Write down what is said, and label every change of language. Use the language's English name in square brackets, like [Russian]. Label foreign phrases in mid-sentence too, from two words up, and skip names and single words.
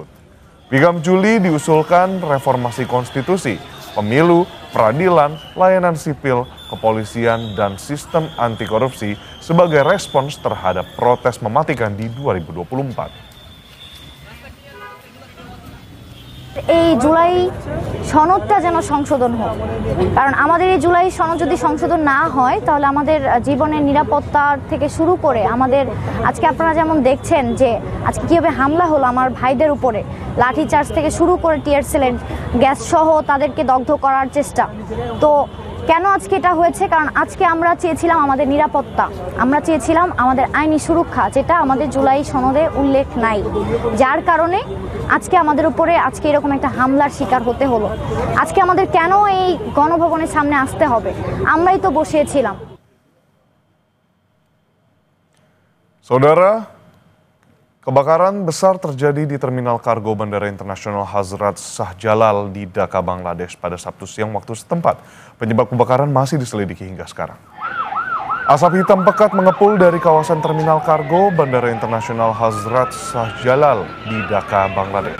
[Indonesian] Piagam Juli diusulkan reformasi konstitusi, pemilu, peradilan, layanan sipil, kepolisian, dan sistem anti korupsi sebagai respons terhadap protes mematikan di 2024. [Bangla] এই জুলাই সনদটা যেন সংশোধন হোক, কারণ আমাদের এই জুলাই সনদ যদি সংশোধন না হয় তাহলে আমাদের জীবনের নিরাপত্তার থেকে শুরু করে আমাদের আজকে আপনারা যেমন দেখছেন যে আজকে কীভাবে হামলা হলো আমার ভাইদের উপরে, লাঠিচার্জ থেকে শুরু করে টিয়ার সেলের গ্যাস সহ তাদেরকে দগ্ধ করার চেষ্টা। তো কেন আজকে এটা হয়েছে? কারণ আজকে আমরা চেয়েছিলাম আমাদের নিরাপত্তা, আমরা চেয়েছিলাম আমাদের আইনি সুরক্ষা, যেটা আমাদের জুলাই সনদে উল্লেখ নাই, যার কারণে আজকে আমাদের উপরে আজকে এরকম একটা হামলার শিকার হতে হলো। আজকে আমাদের কেন এই গণভবনের সামনে আসতে হবে? আমরাই তো বসিয়েছিলাম। [Indonesian] Saudara, kebakaran besar terjadi di Terminal Kargo Bandara Internasional Hazrat Shah Jalal di Dhaka, Bangladesh pada Sabtu siang waktu setempat. Penyebab kebakaran masih diselidiki hingga sekarang. Asap hitam pekat mengepul dari kawasan Terminal Kargo Bandara Internasional Hazrat Shah Jalal di Dhaka, Bangladesh.